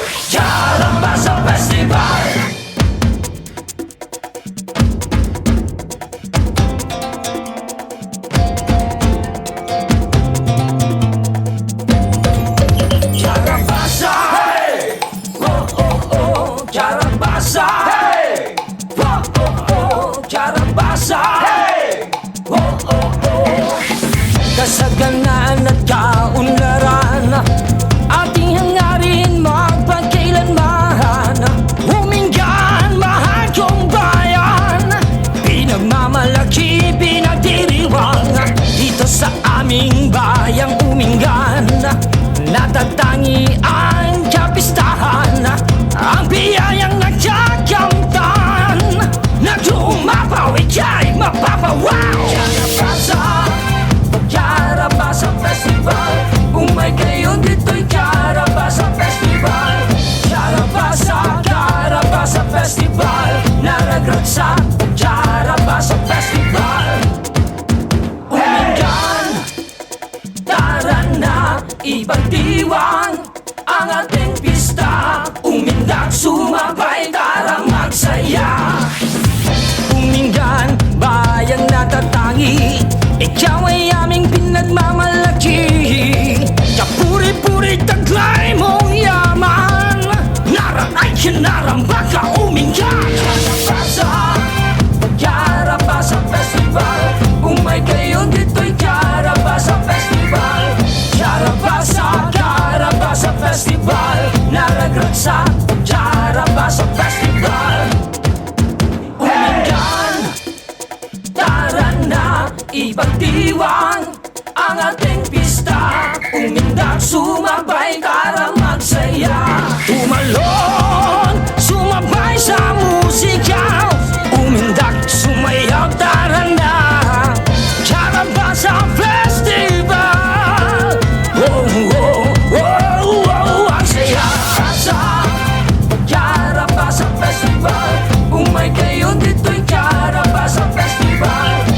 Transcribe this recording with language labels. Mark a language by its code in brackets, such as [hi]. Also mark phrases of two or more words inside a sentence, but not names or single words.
[tl] Karabasa Festival! Karabasa! Hey! Oh, oh, oh! Karabasa! Hey! Oh, oh, oh! Karabasa! Hey! Oh, oh, oh! Kasaganaan at kaunlaran, ating hangarin magpagkailanman. Umingan, mahal kong bayan, pinagmamalaki, pinagdiriwang. Dito sa aming bayang Umingan, natatangi ang kapistahan, ang biyayang nagkakamtan, na tumapaw ika'y mapapawaw. Karabasa Festival, [ilo] umay kayo [tl] dito'y Karabasa Festival. Karabasa Festival, [ilo] naragrat sa [tl] Karabasa Festival. Umingan, tara na, ipagdiwang ang ating pista. Umindak, sumabay, tara magsaya. Umingan, bayang natatangi, ikaw ay aming pinagmamalaki. Kapuri-puri taglay mong yaman, naranay kinaramba ka Umingan. Karabasa Festival, [ilo] umay kayo [tl] dito'y Karabasa Festival. Karabasa Festival, [ilo] naragrat sa [tl] Karabasa Festival. Umingan, tara na, ipagdiwang ang ating pista. Umindak, sumabay, tara magsaya. Tumalon, sumabay sa musika. Umindak, sumayaw, tara na. Karabasa Festival, oh, oh, oh, oh, ang saya. Karabasa Festival, [ilo] umay kayo [tl] dito'y Karabasa Festival.